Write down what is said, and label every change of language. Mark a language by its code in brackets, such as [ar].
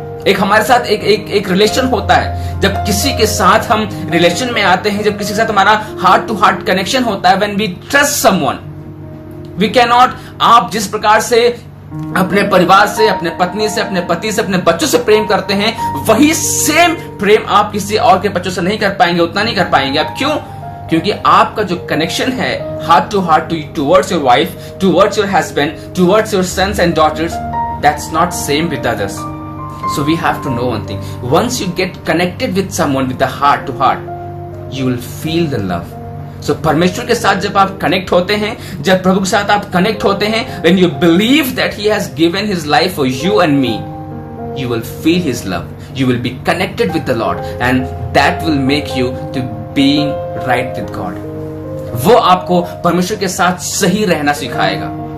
[hi] एक हमारे साथ एक रिलेशन होता है। जब किसी के साथ हम रिलेशन में आते हैं, जब किसी के साथ हमारा हार्ट टू हार्ट कनेक्शन होता है, [en] when we trust someone, we can not, [hi] आप जिस प्रकार से अपने परिवार से, अपने पत्नी से, अपने पति से, अपने बच्चों से प्रेम करते हैं, वही सेम प्रेम आप किसी और के बच्चों से नहीं कर पाएंगे, उतना नहीं कर पाएंगे। अब क्यों? क्योंकि आपका जो कनेक्शन है [en] Heart to heart towards your wife, towards your husband, towards your sons and daughters, that's not same with others. So we have to know one thing. Once you get connected with someone with the heart to heart, you will feel the love. So [hi] परमेश्वर के साथ जब आप connect होते हैं, [en] जब प्रभु के साथ आप कनेक्ट होते हैं, when you believe that he has given his life for you and me, you will feel his love. You will be connected with the Lord, and that will make you to being right with God. [hi] वो आपको परमेश्वर के साथ सही रहना सिखाएगा।